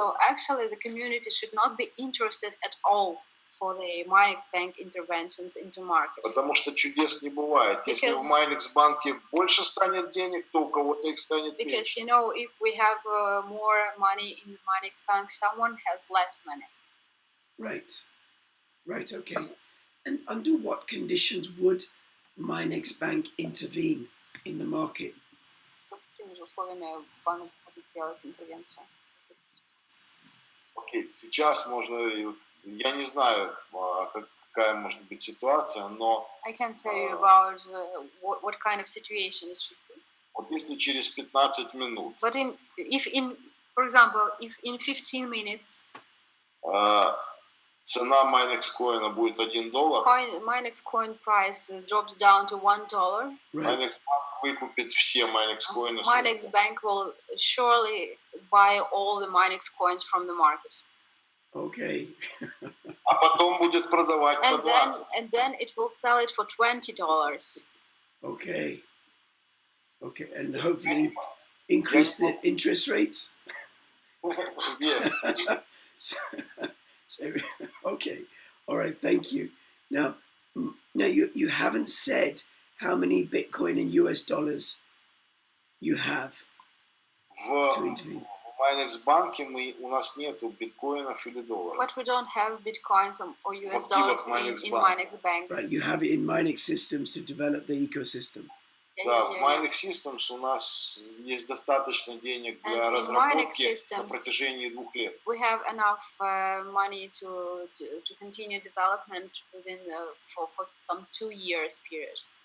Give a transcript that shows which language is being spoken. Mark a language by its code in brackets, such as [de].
[en] So actually the community should not be interested at all for the Minex Bank interventions into market. [ru] Потому что чудес не бывает. Если в Minex банке больше станет денег, то у кого-то их станет меньше. [en] Because you know, if we have more money in the Minex Bank, someone has less money. Right, okay. And under what conditions would Minex Bank intervene in the market? [ru] Под какими же условиями банк будет делать интервенцию? Окей, сейчас можно, я не знаю, какая может быть ситуация, но... [en] I can't say about what kind of situation it should be. [ru] Вот если через 15 минут... [en] But for example, if in 15 minutes... [ru] цена Minexcoin будет $1. [en] Minexcoin price drops down to $1. [ru] Minex Bank выкупит все Minexcoin. [en] Minex Bank will surely buy all the Minexcoins from the market. Okay. [ru] А потом будет продавать по 20. [en] And then it will sell it for $20. Okay, and hopefully increase the interest rates. Yeah. So, okay, all right, thank you. Now you haven't said how many Bitcoin and US dollars you have to intervene. [ru] В Minex банке у нас нету биткоинов или долларов. [en] But we don't have Bitcoins or US dollars in Minex Bank. Right, you have it in MinexSystems to develop the ecosystem. [ru] Да, в MinexSystems у нас есть достаточно денег для разработки на протяжении 2 лет. [en] We have enough money to continue development within for some 2 years period.